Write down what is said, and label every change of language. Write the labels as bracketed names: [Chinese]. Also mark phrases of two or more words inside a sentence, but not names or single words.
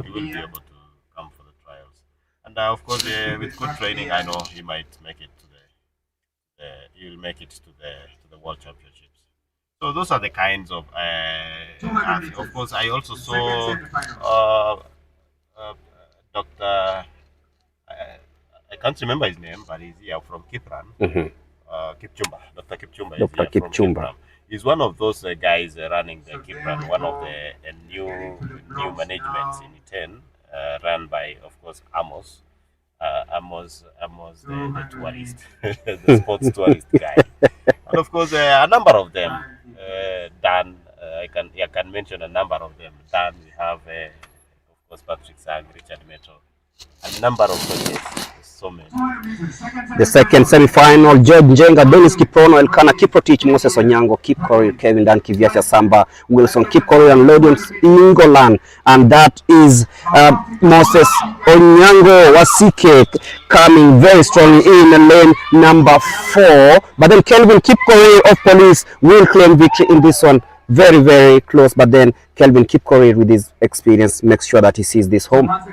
[English] He will be able to come for the trials. And of course, with good training, I know he might make it to he will make it to the World Championships. So those are the kinds of. Of course, I also saw Dr. I can't remember his name, but he's here from Kipran. Kipchumba. Dr. Kipchumba. Dr. Kipchumba. He's one of those guys running the Kipran, one of the new managements in E10, run by, of course, Amos. Amos, the tourist, the sports tourist guy. And of course, a number of them. Dan, I can mention a number of them. Dan, we have, of course, Patrick Sang, Richard Metal, a number of coaches. So many. The second semi-final, George Njenga, Dennis Kiprono, Elkana Kiprotich, Moses Onyango, Kip Korir, Kevin Dan, Kiviacha Samba, Wilson Kip Korir, and Lodion Ingolan. And that is Moses Onyango Wasike coming very strongly in lane number 4. But then Kelvin Kip Korir of Police will claim victory in this one. Very, very close. But then Kelvin Kip Korir, with his experience, makes sure that he sees this home.